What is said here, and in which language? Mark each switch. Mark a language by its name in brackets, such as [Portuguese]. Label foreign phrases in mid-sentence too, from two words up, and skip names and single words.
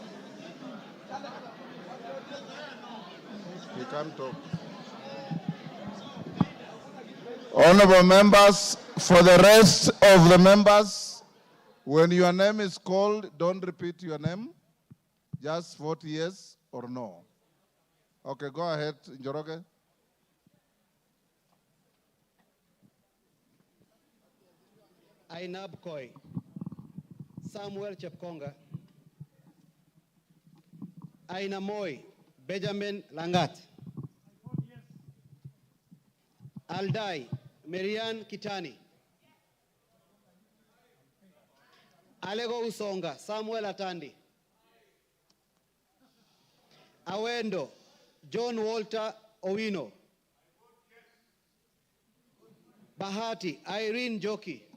[English] You can't talk. Honorable members, for the rest of the members, when your name is called, don't repeat your name. Just vote yes or no. Okay, go ahead, Njoroge. Ainab Koi, Samuel Chepkonga, Aina Moi, Benjamin Langat, Aldai, Marian Kitani, Alego Usonga, Samuel Atandi, Awendo, John Walter Owino, Bahati, Irene Joki,